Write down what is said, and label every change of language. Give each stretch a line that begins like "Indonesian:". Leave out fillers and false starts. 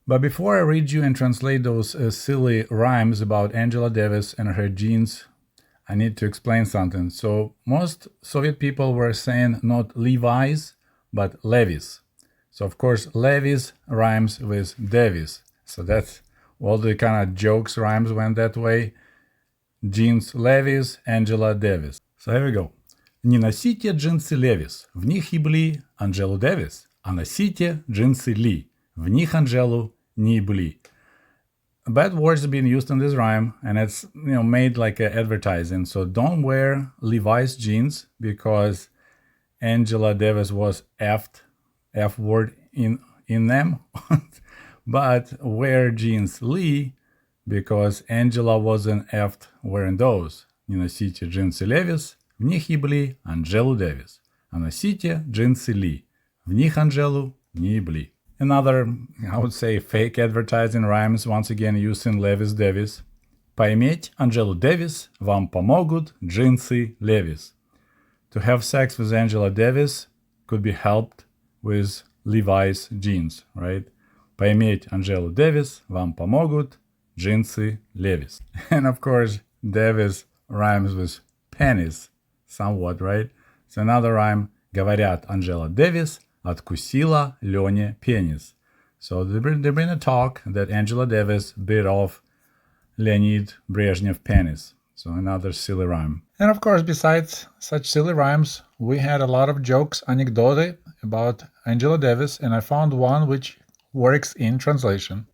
English: But before I read you and translate those silly rhymes about Angela Davis and her jeans, I need to explain something. So most Soviet people were saying not Levi's, but Levi's. So of course, Levi's rhymes with Davis. So that's all the kind of jokes rhymes went that way. Jeans Levi's, Angela Davis. So here we go.
Russian: Не носите джинсы Levi's, в них ебли Анджелу Дэвис, а носите джинсы Ли, в них Анджелу не ебли.
English: Bad words are being used in this rhyme, and it's made like a advertising. So don't wear Levi's jeans because Angela Davis was F word in them, but wear jeans Lee because Angela wasn't F wearing those.
Russian: Не носите джинсы Levi's, в них ебли Анджелу Дэвис, а носите джинсы Ли, в них Анджелу не ебли.
English: Another, I would say, fake advertising rhymes, once again using Levi's Davis.
Russian: Поиметь Анджелу Дэвис вам помогут джинсы Levi's.
English: To have sex with Angela Davis could be helped with Levi's jeans, right?
Russian: Поиметь Анджелу Дэвис вам помогут джинсы Levi's.
English: And of course, Davis rhymes with penis somewhat, right? So another rhyme,
Russian: говорят, Анджела Дэвис откусила Лене пенис.
English: So they bring a talk that Angela Davis bit off Leonid Brezhnev penis. So another silly rhyme. And of course, besides such silly rhymes, we had a lot of jokes, anecdote about Angela Davis, and I found one which works in translation.